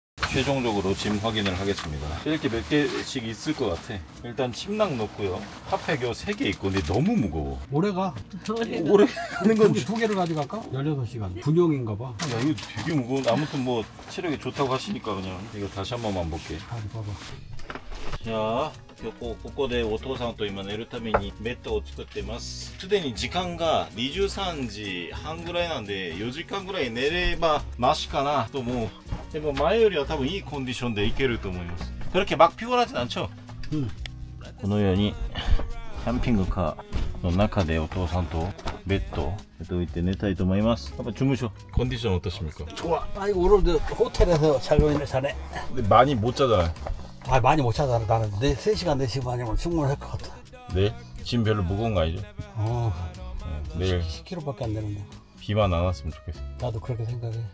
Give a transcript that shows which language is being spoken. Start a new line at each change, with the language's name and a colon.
Korean: 최종적으로 짐 확인을 하겠습니다. 이렇게 몇 개씩 있을 것 같아. 일단 침낭 넣고요. 핫팩 3개 있고 근데 너무 무거워. 오래가. 오래 하는 건 두 개를 가져갈까? 16시간. 분용인가 봐. 야, 이거 되게 무거워. 아무튼 뭐 체력이 좋다고 하시니까 그냥 이거 다시 한 번만 볼게. 아니 봐봐.
Japanese: 자, ここでお父さんと今寝るためにベッドを作ってます。すでに時間が23時半ぐらいなんで4時間ぐらい寝ればマシかなと思う。でも前よりは多分いいコンディションでいけると思います。
Korean: 그렇게 막 피곤하진 않죠?
Japanese: このようにキャンピングカーの中でお父さんとベッドを置いて寝たいと思います。
Korean: 한번 주무셔. 컨디션 어떠십니까? 좋아. 아이고 오늘도 호텔에서 자고 있네 자네. 근데 많이 못 자잖아. 아 많이 못 자잖아. 나는 3시간 4시간이면 충분할 것 같아. 네? 짐 별로 무거운 거 아니죠? 내일 10kg밖에 안 되는데. 비만 안 왔으면 좋겠어. 나도 그렇게 생각해.